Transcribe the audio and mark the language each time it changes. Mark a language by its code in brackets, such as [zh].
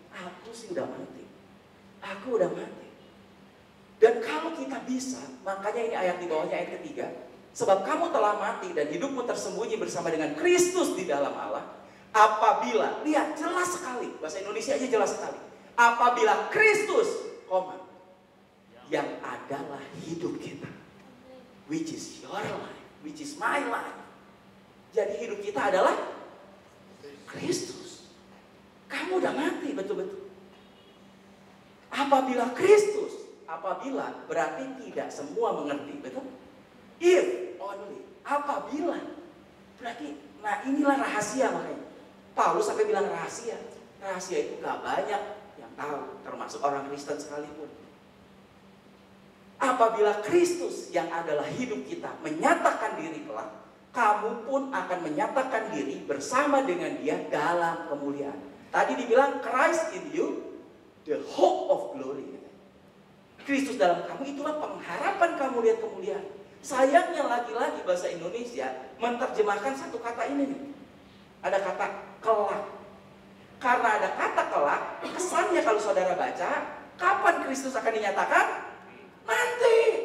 [id] Aku sih udah mati. Aku udah mati. Dan kalau kita bisa, makanya ini ayat di bawahnya ayat ketiga. Sebab kamu telah mati dan hidupmu tersembunyi bersama dengan Kristus di dalam Allah. Apabila, lihat jelas sekali, bahasa Indonesia aja jelas sekali. Apabila Kristus, yang adalah hidup kita. [en] Which is your life, which is my life. [id] Jadi hidup kita adalah Kristus. Kamu udah mati betul-betul. Apabila Kristus, apabila berarti tidak semua mengerti, betul? [en] If only, [id] apabila berarti, nah inilah rahasia makanya. Paulus sampai bilang rahasia. Rahasia itu gak banyak yang tahu, termasuk orang Kristen sekalipun. Apabila Kristus yang adalah hidup kita menyatakan diri kelak, kamu pun akan menyatakan diri bersama dengan Dia dalam kemuliaan. Tadi dibilang [en] Christ in you, the hope of glory. [id] Kristus dalam kamu itulah pengharapan kamu lihat kemuliaan. Sayangnya lagi-lagi bahasa Indonesia menerjemahkan satu kata ini nih. Ada kata kelak. Karena ada kata kelak, kesannya kalau saudara baca, kapan Kristus akan dinyatakan? Nanti.